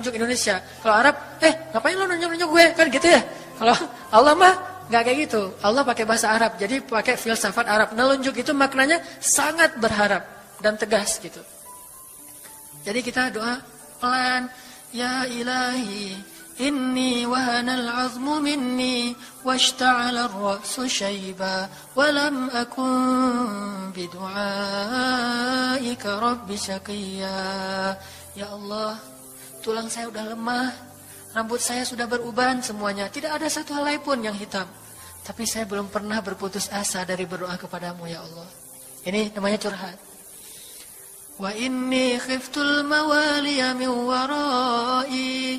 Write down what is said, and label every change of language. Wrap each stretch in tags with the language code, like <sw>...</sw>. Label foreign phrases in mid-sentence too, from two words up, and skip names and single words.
<id>Kalau Arab, ngapain lo nunjuk-nunjuk gue? Kan gitu ya. Kalau Allah mah nggak kayak gitu. Allah pakai bahasa Arab, jadi pakai filsafat Arab. Nelunjuk itu maknanya sangat berharap dan tegas gitu. Jadi kita doa pelan,</id> <ar>يا إلهي, إني وهن العظم مني واشتعل الرأس شيبا ولم أكن بدعائك رب شقيا. يا الله,</ar> <id>tulang saya udah lemah, rambut saya sudah beruban semuanya, tidak ada satu helai pun yang hitam. Tapi saya belum pernah berputus asa dari berdoa kepadamu</id> <ar>يا الله.</ar> <id>Ini namanya curhat.</id> <ar>وإني خفت الموالي من ورائي.</ar>